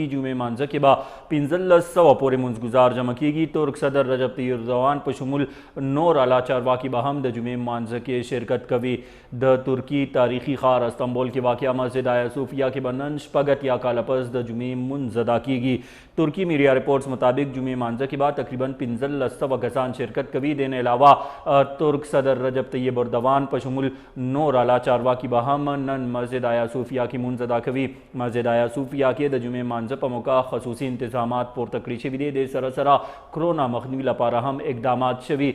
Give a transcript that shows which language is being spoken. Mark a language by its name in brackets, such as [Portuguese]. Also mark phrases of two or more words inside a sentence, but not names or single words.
[Pashto] جمعې مانځه کې به 1500 پورې مونځګزار جمع کیږي. ترک صدر رجب طیب اردوان په شمول نور اعلی چارواکي به هم د جمعې مانځه کې شرکت کوي. د ترکی تاریخي ښار استنبول کې واقع مسجد آیا صوفیہ کې به نن شپږ اتیا کاله پس د جمعې مونځ ادا کیږي. ترکی [English] media reports [Pashto] مطابق جمعې مانځه کې به تقریباً 1500 کسان شرکت کوي. دین علاوه ترک صدر رجب طیب اردوان په شمول نور اعلی چارواکي به هم نن مسجد آیا صوفیہ کې مونځ ادا کوي. مسجد آیا صوفیہ کې د جمعې مانځه په موقع خصوصي انتظامات پورته کړي شوي دي. د سره سره کرونا مخنیوي لپاره هم اقدامات شوي.